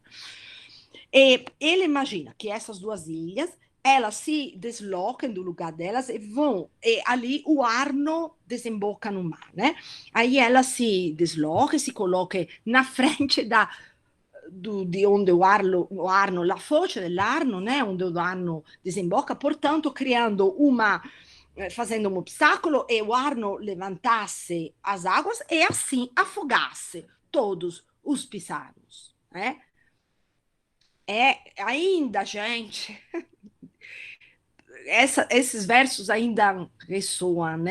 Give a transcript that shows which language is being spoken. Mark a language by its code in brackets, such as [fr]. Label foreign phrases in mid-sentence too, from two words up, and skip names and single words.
[pt] E ele imagina que essas duas ilhas elas se deslocam do lugar delas e vão, e ali o Arno desemboca no mar, né? Aí ela se desloca, se coloca na frente de onde o Arno, [it] la foce dell'Arno, [pt] né? Onde o Arno desemboca, portanto, criando fazendo um obstáculo e o Arno levantasse as águas e assim afogasse todos os pisanos, né? É ainda, gente, esses versos ainda ressoam, né?